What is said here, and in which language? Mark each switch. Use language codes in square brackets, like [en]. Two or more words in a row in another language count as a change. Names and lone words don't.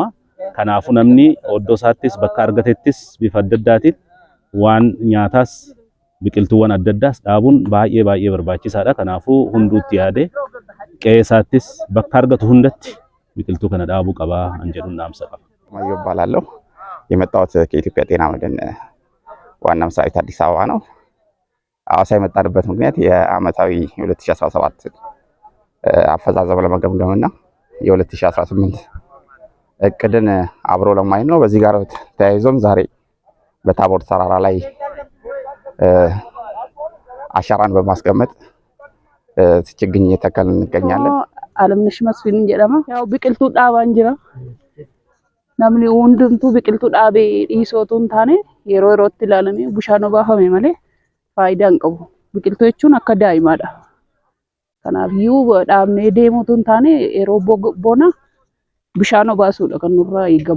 [om] Kanaafuu namni oddoo isaattis bakka argatettis bifa adda addaatiin waan nyaataas biqiltuuwwan adda addaas dhaabuun baay'ee barbaachisaadha. Kanaafuu hunduutti yaade qe'ee isaattis bakka argatu hundatti biqiltuu kana dhaabuu qaba jedhuun dhaamsa qaba. [am] ማዮ እባላለሁ። የመጣሁት ከኢትዮጵያ ጤና መድን ዋና መስሪያ ቤት አዲስ አበባ ነው። ሐዋሳ የመጣንበት ምክንያት የዓመታዊ 2017 አፈጻጸም ለመገምገምና የ2018 እቅድን አብሮ ለማየት ነው። በዚህ ጋር ተያይዞም ዛሬ በታቦር ተራራ ላይ አሻራን በማስቀመጥ ችግኝ እየተከልን እንገኛለን። [om] አለምነሽ መስፍን jedhama yaa biqiltuu dhaabaan jira namni hundumtuu biqiltuu dhaabee dhiisootuun taane yeroo yerootti ilaalamee bishaan obaafame malee faayidaa hin qabu. Biqiltuu jechuun akka daa'imaadha. Kanaafiyyuu dhaabnee deemuutuun taane yeroo bona bishaan obaasuudha kan nurraa eegamu.